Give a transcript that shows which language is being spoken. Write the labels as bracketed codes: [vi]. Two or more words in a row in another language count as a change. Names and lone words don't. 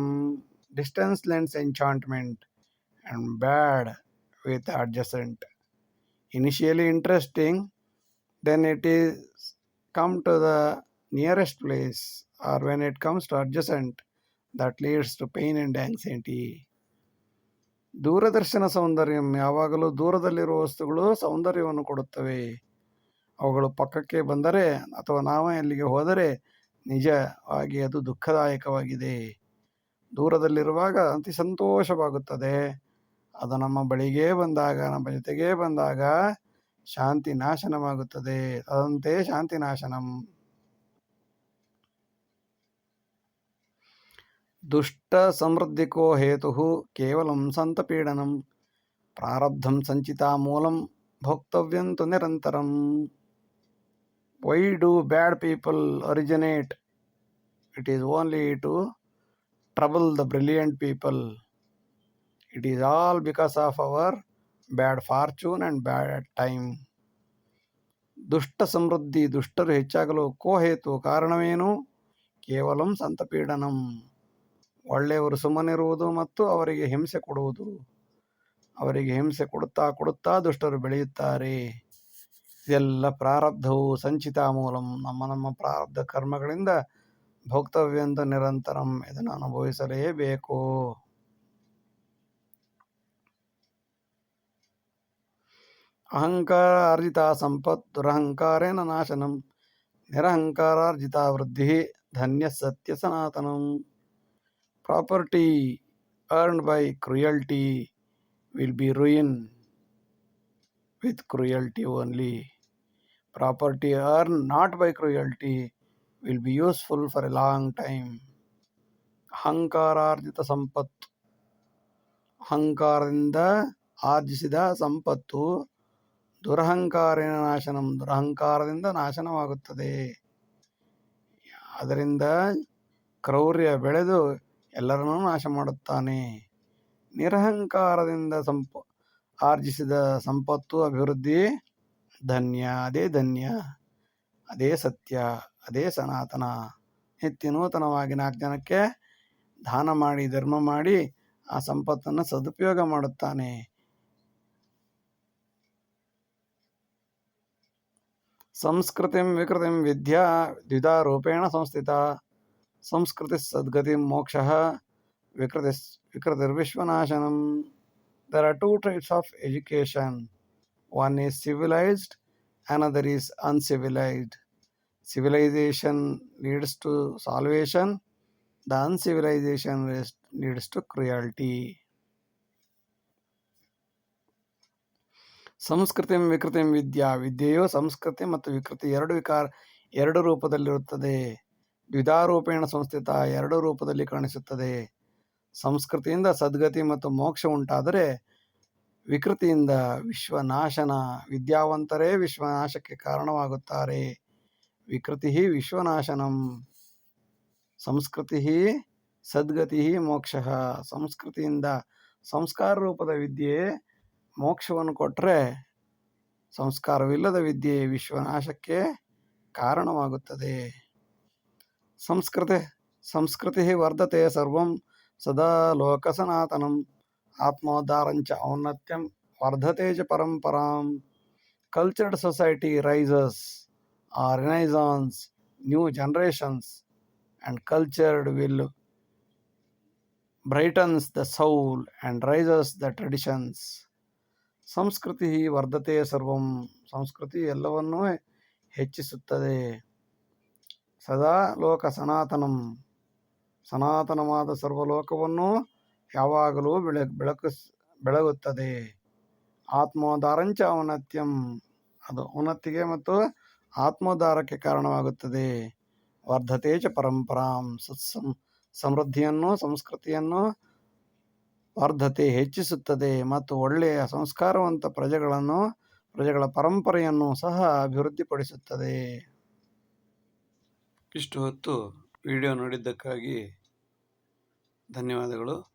[en] Distance lends enchantment and bad with adjacent. Initially interesting, then it is come to the nearest place, or when it comes to adjacent, that leads to pain and anxiety. [sa] ದೂರದರ್ಶನ ಸೌಂದರ್ಯಂ, [kn] ಯಾವಾಗಲೂ ದೂರದಲ್ಲಿರುವ ವಸ್ತುಗಳು ಸೌಂದರ್ಯವನ್ನು ಕೊಡುತ್ತವೆ. ಅವುಗಳು ಪಕ್ಕಕ್ಕೆ ಬಂದರೆ ಅಥವಾ ನಾವೇ ಅಲ್ಲಿಗೆ ಹೋದರೆ ನಿಜವಾಗಿ ಅದು ದುಃಖದಾಯಕವಾಗಿದೆ. ದೂರದಲ್ಲಿರುವಾಗ ಅತಿ ಸಂತೋಷವಾಗುತ್ತದೆ. ಅದು ನಮ್ಮ ಬಳಿಗೇ ಬಂದಾಗ, ನಮ್ಮ ಜೊತೆಗೇ ಬಂದಾಗ ಶಾಂತಿ ನಾಶನವಾಗುತ್ತದೆ. [sa] ತದಂತೆ ಶಾಂತಿ ನಾಶನಂ. ದುಷ್ಟ ಸಮೃದ್ಧಿಕೋ ಹೇತು ಕೇವಲಂ ಸಂತಪೀಡನಂ ಪ್ರಾರಬ್ಧಂ ಸಂಚಿತಾ ಮೂಲಂ ಭೋಕ್ತವ್ಯಂತು ನಿರಂತರಂ. [en] Why do bad people originate? It is only to trouble the brilliant people. It is all because of our bad fortune and bad time. [kn] ದುಷ್ಟ ಸಮೃದ್ಧಿ, ದುಷ್ಟರು ಹೆಚ್ಚಾಗಲು ಕೋಹೇತು, ಕಾರಣವೇನು? [sa] ಕೇವಲಂ ಸಂತಪೀಡನಂ, [kn] ಒಳ್ಳೆಯವರು ಸುಮ್ಮನಿರುವುದು ಮತ್ತು ಅವರಿಗೆ ಹಿಂಸೆ ಕೊಡುವುದು. ಅವರಿಗೆ ಹಿಂಸೆ ಕೊಡುತ್ತಾ ಕೊಡುತ್ತಾ ದುಷ್ಟರು ಬೆಳೆಯುತ್ತಾರೆ. ಇದೆಲ್ಲ ಪ್ರಾರಬ್ಧವು [sa] ಸಂಚಿತ ಮೂಲಂ, [kn] ನಮ್ಮ ಪ್ರಾರಬ್ಧ ಕರ್ಮಗಳಿಂದ [sa] ಭೋಕ್ತವ್ಯಂತ ನಿರಂತರಂ, [kn] ಇದನ್ನು ಅನುಭವಿಸಲೇಬೇಕು. [sa] ಅಹಂಕಾರಾರ್ಜಿತ ಸಂಪತ್ ದುರಹಂಕಾರೇಣ ನಾಶನಂ ನಿರಹಂಕಾರಾರ್ಜಿತ ವೃದ್ಧಿ ಧನ್ಯ ಸತ್ಯ ಸನಾತನಂ. [en] ಪ್ರಾಪರ್ಟಿ earned by cruelty will be ruin with cruelty only. Property earned not by cruelty will be useful for a long time. [kn] ಅಹಂಕಾರಾರ್ಜಿತ ಸಂಪತ್ತು, ಅಹಂಕಾರದಿಂದ ಆರ್ಜಿಸಿದ ಸಂಪತ್ತು [sa] ದುರಹಂಕಾರೇಣ ನಾಶನಂ, [kn] ದುರಹಂಕಾರದಿಂದ ನಾಶನವಾಗುತ್ತದೆ. ಅದರಿಂದ ಕ್ರೌರ್ಯ ಬೆಳೆದು ಎಲ್ಲರನ್ನೂ ನಾಶ ಮಾಡುತ್ತಾನೆ. ನಿರಹಂಕಾರದಿಂದ ಆರ್ಜಿಸಿದ ಸಂಪತ್ತು ಅಭಿವೃದ್ಧಿ ಧನ್ಯ, ಅದೇ ಧನ್ಯ, ಅದೇ ಸತ್ಯ, ಅದೇ ಸನಾತನ. ನಿತ್ಯ ನೂತನವಾಗಿ 4 ಜನಕ್ಕೆ ದಾನ ಮಾಡಿ ಧರ್ಮ ಮಾಡಿ ಆ ಸಂಪತ್ತನ್ನು ಸದುಪಯೋಗ ಮಾಡುತ್ತಾನೆ. [sa] ಸಂಸ್ಕೃತಿಂ ವಿಕೃತಿಂ ವಿದ್ಯಾ ದ್ವಿಧಾ ರೂಪೇಣ ಸಂಸ್ಥಿತ. ಸಂಸ್ಕೃತಿ ಸದ್ಗತಿ ಮೋಕ್ಷಃ, ವಿಕೃತಿರ್ವಿಶ್ವನಾಶನಂ. [en] There are 2 types of education. One is civilized, another is uncivilized. Civilization leads to salvation, the uncivilization leads to cruelty. [sa] ಸಂಸ್ಕೃತಿಂ ವಿಕೃತಿಂ ವಿದ್ಯಾ, [kn] ವಿದ್ಯೆಯು ಸಂಸ್ಕೃತಿ ಮತ್ತು ವಿಕೃತಿ ಎರಡು ರೂಪದಲ್ಲಿರುತ್ತದೆ. [sa] ದ್ವಿಧಾರೂಪೇಣ ಸಂಸ್ಥಿತ, [kn] 2 ರೂಪದಲ್ಲಿ ಕಾಣಿಸುತ್ತದೆ. ಸಂಸ್ಕೃತಿಯಿಂದ ಸದ್ಗತಿ ಮತ್ತು ಮೋಕ್ಷ ಉಂಟಾದರೆ, ವಿಕೃತಿಯಿಂದ ವಿಶ್ವನಾಶನ, ವಿದ್ಯಾವಂತರೇ ವಿಶ್ವನಾಶಕ್ಕೆ ಕಾರಣವಾಗುತ್ತಾರೆ. [sa] ವಿಕೃತಿ ವಿಶ್ವನಾಶನಂ. ಸಂಸ್ಕೃತಿ ಸದ್ಗತಿ ಮೋಕ್ಷ. [kn] ಸಂಸ್ಕೃತಿಯಿಂದ ಸಂಸ್ಕಾರ ರೂಪದ ವಿದ್ಯೆ ಮೋಕ್ಷವನ್ನು ಕೊಟ್ಟರೆ, ಸಂಸ್ಕಾರವಿಲ್ಲದ ವಿದ್ಯೆ ವಿಶ್ವನಾಶಕ್ಕೆ ಕಾರಣವಾಗುತ್ತದೆ. [sa] ಸಂಸ್ಕೃತಿ ವರ್ಧತೆ ಸರ್ವಂ ಸದಾ ಲೋಕ ಸನಾತನಂ. ಆತ್ಮೋದ್ಧಾರಂಚ ಔನ್ನತ್ಯಂ ವರ್ಧತೆ ಚ ಪರಂಪರಾಂ. [en] Cultured society raises or renaissance, new generations, and cultured will brightens the soul and raises the traditions. [sa] ಸಂಸ್ಕೃತಿ ವರ್ಧತೆ ಸರ್ವಂ. [kn] ಸಂಸ್ಕೃತಿ ಎಲ್ಲವನ್ನೂ ಹೆಚ್ಚಿಸುತ್ತದೆ. [sa] ಸದಾ ಲೋಕ ಸನಾತನಂ, [kn] ಸನಾತನವಾದ ಸರ್ವಲೋಕವನ್ನು ಯಾವಾಗಲೂ ಬೆಳಗುತ್ತದೆ. [sa] ಆತ್ಮೋದ್ಧಾರಂಚ ಔನ್ನತ್ಯಂ, [kn] ಅದು ಉನ್ನತಿಗೆ ಮತ್ತು ಆತ್ಮೋದ್ಧಾರಕ್ಕೆ ಕಾರಣವಾಗುತ್ತದೆ. [sa] ವರ್ಧತೆ ಚ ಪರಂಪರಾಂ, [kn] ಸಮೃದ್ಧಿಯನ್ನು ಸಂಸ್ಕೃತಿಯನ್ನು ವರ್ಧತೆ ಹೆಚ್ಚಿಸುತ್ತದೆ ಮತ್ತು ಒಳ್ಳೆಯ ಸಂಸ್ಕಾರವಂತ ಪ್ರಜೆಗಳ ಪರಂಪರೆಯನ್ನು ಸಹ ಅಭಿವೃದ್ಧಿಪಡಿಸುತ್ತದೆ. ಇಷ್ಟು ಹೊತ್ತು ವಿಡಿಯೋ ನೋಡಿದ್ದಕ್ಕಾಗಿ ಧನ್ಯವಾದಗಳು.